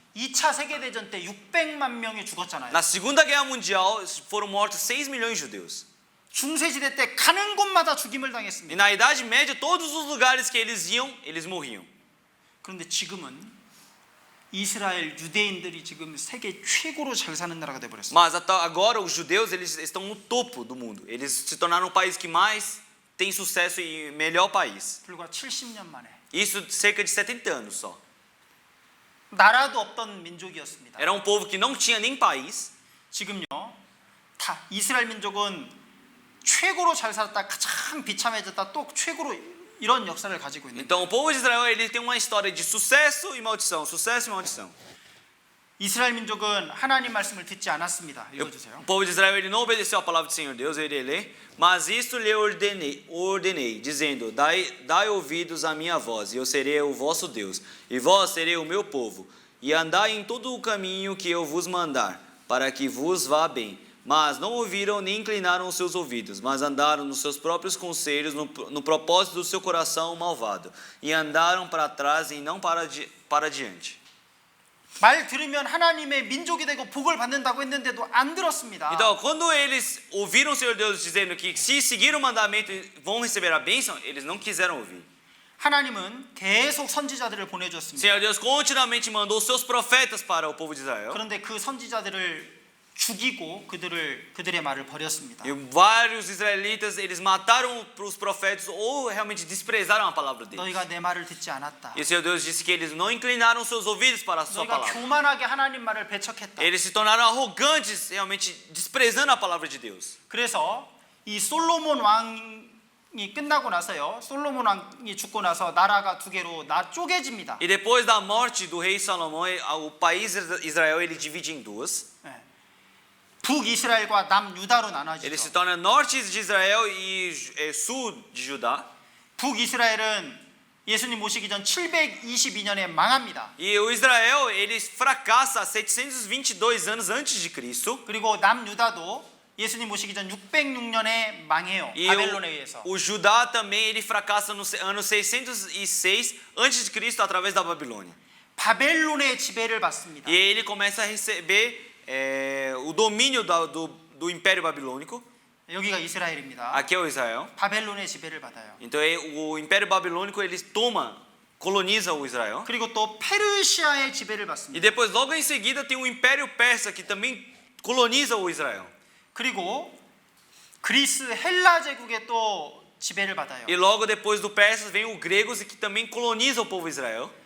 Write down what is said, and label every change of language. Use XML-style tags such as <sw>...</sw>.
<ko>2차 세계대전 때 600만 명이 죽었잖아요.</ko> <pt>Na Segunda Guerra Mundial, foram mortos 6 milhões de judeus.</pt> <ko>중세시대 때 가는 곳마다 죽임을</ko> <pt>E</pt> <ko>당했습니다.</ko> <pt>na Idade Média, todos os lugares que eles iam, eles morriam.</pt> <ko>그런데 지금은 이스라엘 유대인들이 지금 세계 최고로 잘 sa는 나라가 돼 버렸어요.</ko> <pt>Mas agora os judeus eles estão no topo do mundo. Eles se tornaram o país que mais tem sucesso e melhor país.</pt> <ko>불과 70년 만에</ko> <pt>Isso cerca de 70 anos só.</pt> <ko>나라도 없던 민족이었습니다.</ko> <pt>Era um povo que não tinha nem país.</pt> <ko>지금요 다 이스라엘 민족은 최고로 잘 살았다 가장 비참해졌다 또 최고로 이런 역사를 가지고 있는.</ko> <pt>Então o povo de Israel ele tem uma história de sucesso e maldição, sucesso e maldição.</pt> <ko>이스라엘 민족은 하나님 말씀을 듣지 않았습니다. 읽어주세요.</ko> <pt>O povo de Israel ele não obedeceu a palavra do Senhor Deus, ele lê, mas isto lhe ordenei, dizendo: dai ouvidos à minha voz, e eu serei o vosso Deus, e vós serei o meu povo, e andai em todo o caminho que eu vos mandar, para que vos vá bem. Mas não ouviram nem inclinaram os seus ouvidos, mas andaram nos seus próprios conselhos, no propósito do seu coração malvado, e andaram para trás e não para diante.</pt> <ko>말 들으면 하나님의 민족이 되고 복을 받는다고 했는데도 안 들었습니다.</ko> <pt>Então, quando eles ouviram o Senhor Deus dizendo que se seguir o mandamento vão receber a bênção, eles não quiseram ouvir.</pt> <ko>하나님은 계속 선지자들을</ko> <pt>O</pt> <ko>보내줬습니다.</ko> <pt>Senhor Deus continuamente mandou seus profetas para o povo de Israel.</pt> <ko>그런데 그 선지자들을 죽이고 그들의 말을 버렸습니다.</ko> <pt>E vários israelitas, eles mataram os profetas ou realmente desprezaram a palavra deles.</pt> <ko>너희가 내 말을 듣지 않았다.</ko> <pt>E o Senhor Deus disse que eles não inclinaram seus ouvidos para a sua</pt> <ko>너희가</ko> <pt>palavra.</pt> <ko>교만하게 하나님 말을 배척했다.</ko> <pt>Eles se tornaram arrogantes, realmente desprezando a palavra de Deus.</pt> <ko>그래서 이 솔로몬 왕이 끝나고 나서요. 솔로몬 왕이 죽고 나서 나라가 두 개로 쪼개집니다.</ko> <pt>E depois da morte do rei Salomão, o país Israel ele divide em duas.</pt> <ko>예. 북이스라엘과 남유다로</ko> <pt>Ele se</pt> <ko>나눠지죠.</ko> <pt>torna norte de Israel e sul de Judá.</pt> <ko>북이스라엘은 예수님 오시기 전 722년에 망합니다.</ko> <pt>E o Israel ele fracassa 722 anos antes de Cristo.</pt> <ko>그리고 남유다도 예수님 오시기 전 606년에 망해요.</ko> <pt>E</pt> <ko>바벨론에 의해서.</ko> <pt>o Judá também ele fracassa no ano 606 antes de Cristo através da Babilônia.</pt> <ko>바벨론의 지배를 받습니다.</ko> <pt>E ele começa a receber o domínio do Império Babilônico.</pt> <ko>여기가 이스라엘입니다.</ko> <pt>Aqui é o Israel.</pt> <ko>바벨론의 지배를 받아요.</ko> <pt>Então o Império Babilônico ele coloniza o Israel.</pt> <ko>그리고 또 페르시아의 지배를</ko> <pt>E</pt> <ko>받습니다.</ko> <pt>depois logo em seguida tem o Império Persa que também coloniza o Israel.</pt> <ko>그리고 그리스 헬라 제국의 또 지배를 받아요.</ko> <pt>E logo depois do Persas vem o gregos que também coloniza o povo Israel.</pt>